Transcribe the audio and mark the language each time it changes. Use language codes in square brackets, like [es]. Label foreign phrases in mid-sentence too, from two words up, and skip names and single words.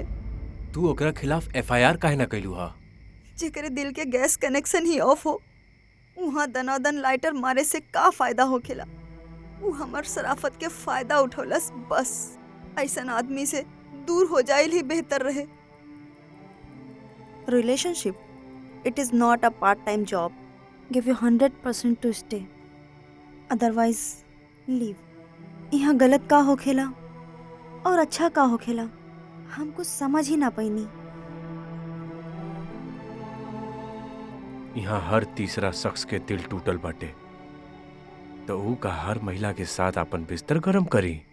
[bho] तू ओकरा खिलाफ एफआईआर काहे ना कैलू हा? जेकरे दिल के [en] gas connection [bho] ही ऑफ हो, वहाँ दनादन लाइटर मारे से का फायदा होखेला? वो हमार शराफत के फायदा उठौलस बस। ऐसन आदमी से दूर हो जाए ही बेहतर रहे। [en] Relationship, it is not a part time job. Give you 100% to stay, otherwise leave. [bho] यहाँ गलत का होखेला और अच्छा का होखेला हम कुछ समझ ही ना पैनी। यहाँ हर तीसरा शख्स के दिल टूटल बाटे, तो ऊ का हर महिला के साथ अपन बिस्तर गरम करी?